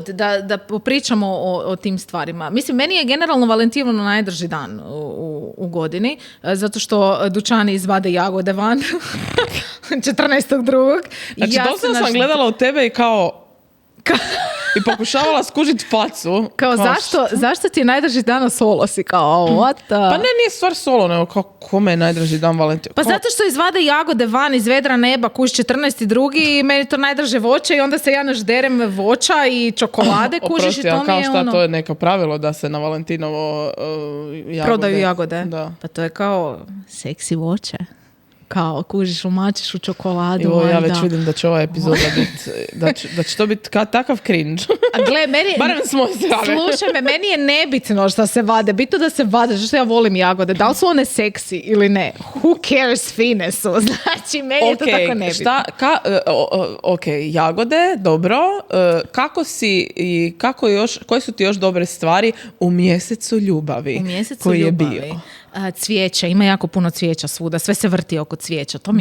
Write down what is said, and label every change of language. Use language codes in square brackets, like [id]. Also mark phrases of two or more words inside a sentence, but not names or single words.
[hr] Da pričamo o tim stvarima. Mislim, meni je generalno Valentinovo najdrži dan u godini, zato što dućani izvade jagode van 14.2. Znači, doslovno sam gledala u tebe i kao... I pokušavala skužiti facu. Kao zašto ti je najdrži dan solo si? Kao, [en] what the... [hr] Pa nije stvar solo, nego kao kome je najdrži dan Valentina? Pa zato što izvade jagode van iz vedra neba, kuš 14.2. i meni to najdrže voće i onda se ja nažderem voća i čokolade, kužiš i to mi je kao šta, ono... to je neko pravilo da se na Valentinovo jagode... Prodaju jagode. Da. Pa to je kao seksi voće. Kao, kužiš, umačiš u čokoladu. Ja već vidim da će ova epizoda biti, da će to biti takav cringe. A gle, barem smo strane. Slušaj me, meni je nebitno što se vade. Bitno da se vade, što ja volim jagode. Da li su one seksi ili ne? [en] Who cares, [hr] fine su. Znači, meni je to tako nebitno. Jagode, dobro. Koje su ti još dobre stvari u mjesecu ljubavi? U mjesecu koji ljubavi. Je bio? Cvijeća, ima jako puno cvijeća svuda, sve se vrti oko cvijeća, to mi je